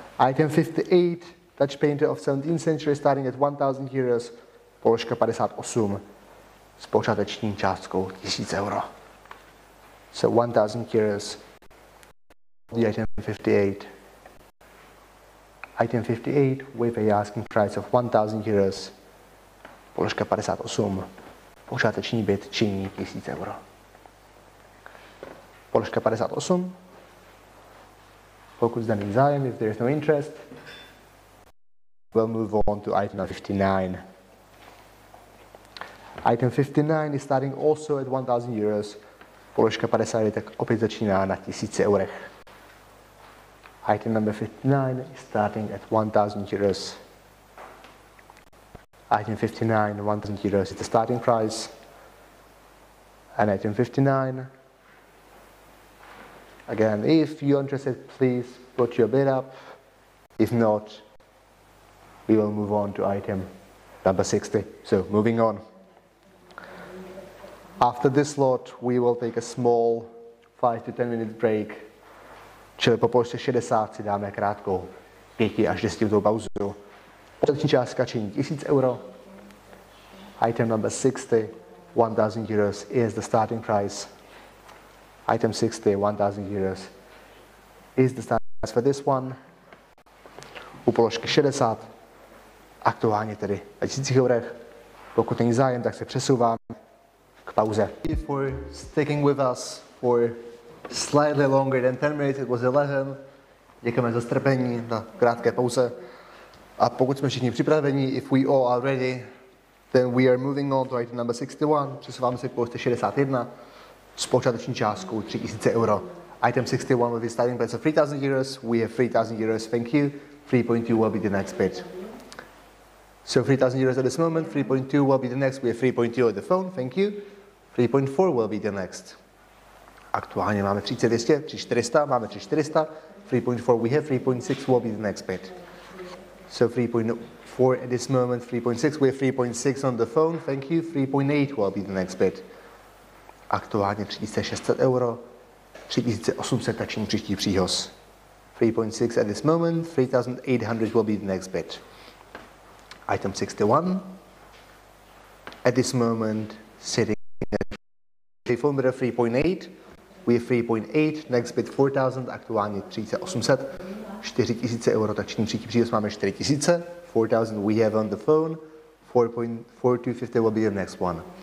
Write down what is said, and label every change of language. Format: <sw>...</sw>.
<en>Item 58, Dutch painter of 17th century, starting at 1,000 euros.</en> <cs>Položka 58 s počáteční částkou 1,000 euro.</cs> <en>So 1,000 euros. The item 58. Item 58 with a asking price of 1,000 euros.</en> <cs>Položka 58. Počáteční bid činí 1,000 euro. Položka 58. Pokud zde není zájem,</cs> <en>if there is no interest, we'll move on to item number 59. Item 59 is starting also at 1000 euros.</en> <cs>Položka 59 tak opět začíná na 1000 eurech.</cs> <en>Item number 59 is starting at 1000 euros. Item 59, 1000 euros is the starting price. And item 59, again, if you're interested, please put your bid up. If not, we will move on to item number 60. So moving on. After this lot, we will take a small 5 to 10 minute break.</en> <cs>Čili po položce 60 si dáme krátkou 5 až 10 minutovou pauzu. Počáteční částka činí 1000 euro.</cs> <en>Item number 60, 1000 euros is the starting price. Item 60, 1000 euros is the starting price for this one.</en> <cs>U položky 60, aktuálně tedy na 1000 eurech. Pokud není zájem, tak se přesouvám k pauze.</cs> <en>For sticking with us for slightly longer than 10 minutes, it was 11.</en> <cs>Děkujeme za strpení na krátké pauze. A pokud jsme všichni připraveni,</cs> <en>if we all are ready, then we are moving on to item number 61.</en> <cs>Přesouváme se k položce 61 s počáteční částkou 3000 euro.</cs> <en>Item 61 will be starting price of 3000 euros. We have 3000 euros, thank you. 3.2 will be the next bid. So 3000 euros at this moment, 3.2 will be the next. We have 3.2 at the phone, thank you. 3.4 will be the next.</en> <cs>Aktuálně máme 3200, 3400, máme 3400.</cs> <en>3.4 we have, 3.6 will be the next bid. So 3.4 at this moment, 3.6, we have 3.6 on the phone, thank you. 3.8 will be the next bid.</en> <cs>Aktuálně 3600 euro, 3800 tační příští příhoz.</cs> <en>3.6 at this moment, 3800 will be the next bid. Item 61, at this moment, sitting at phone bidder 3.8, we have 3.8, next bid 4000,</en> <cs>aktuálně 3800, 4000 euro, tační příští příhoz máme 4000,</cs> <en>4000 we have on the phone, 4.4250 will be the next one.</en>